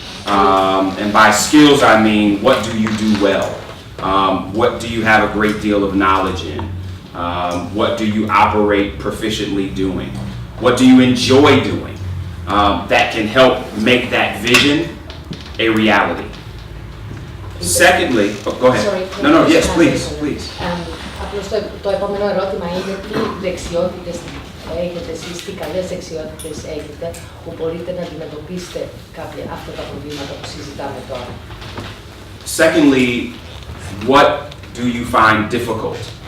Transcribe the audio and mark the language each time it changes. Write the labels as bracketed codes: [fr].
[en] And by skills, I mean, what do you do well? What do you have a great deal of knowledge in? What do you operate proficiently doing? What do you enjoy doing that can help make that vision a reality? Secondly, go ahead. Sorry, No, yes, please. [el] Απλώς το επόμενο ερώτημα είναι τι δεξιότητες έχετε εσείς, τι καλές δεξιότητες έχετε που μπορείτε να αντιμετωπίσετε κάποια αυτά τα προβλήματα που συζητάμε τώρα. [en] Secondly, what do you find difficult?